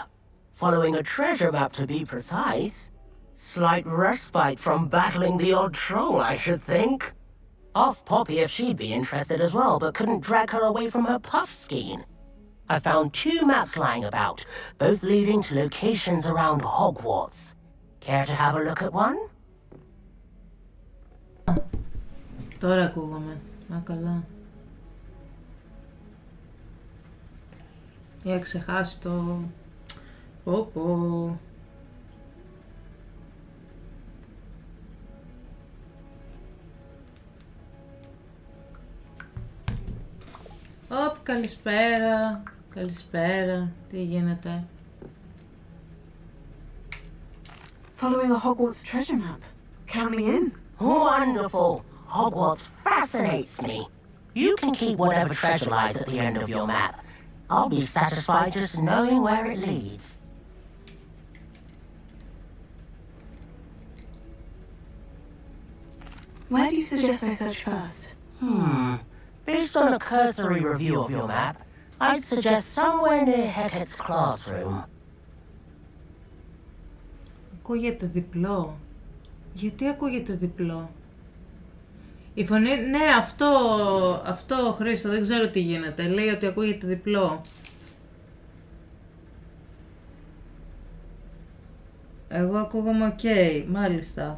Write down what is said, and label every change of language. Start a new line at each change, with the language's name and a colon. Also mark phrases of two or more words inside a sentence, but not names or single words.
English: Following a treasure map, to be precise. Slight respite from battling the odd troll, I should think. Asked Poppy if she'd be interested as well, but couldn't drag her away from her puff skein. I found 2 maps lying about, both leading to locations around Hogwarts. Care to have a look at one?
Greek: Τώρα ακούγομαι. Α, καλά. Είχα ξεχάσει το... Πω. Οπ, καλησπέρα. Καλησπέρα. Τι γίνεται?
English: Following a Hogwarts treasure map. Count me in. Wonderful. Hogwarts fascinates me. You can keep whatever treasure lies at the end of your map. I'll be satisfied just knowing where it leads. Where do you suggest I search first? Based on a cursory review of your map, I'd suggest somewhere near Hecat's classroom.
Greek: Ακούγεται διπλό. Γιατί ακούγεται διπλό? Η φωνή... Ναι, αυτό Χρήστο, δεν ξέρω τι γίνεται. Λέει ότι ακούγεται διπλό. Εγώ ακούγομαι οκ, μάλιστα.